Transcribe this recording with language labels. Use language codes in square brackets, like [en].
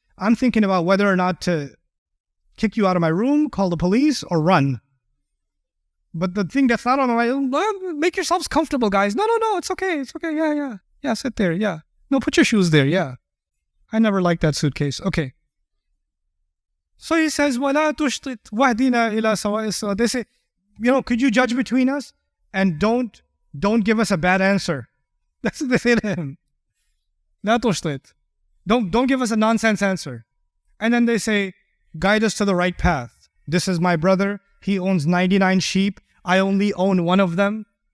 [en] I'm thinking about whether or not to kick you out of my room, call the police, or run. But the thing that's not on my mind, make yourselves comfortable, guys. No, it's okay. It's okay. Yeah, sit there. Yeah. No, put your shoes there. Yeah. I never liked that suitcase. Okay. So he says, [ar] وَلَا تُشْطِطْ وَهْدِنَا إِلَى سَوَاءِ الصِّرَاطِ. [en] They say, could you judge between us? And don't give us a bad answer. That's what they say to him. [ar] لا تشطط. [en] Don't give us a nonsense answer. And then they say, guide us to the right path. This is my brother. He owns 99 sheep. I only own one of them.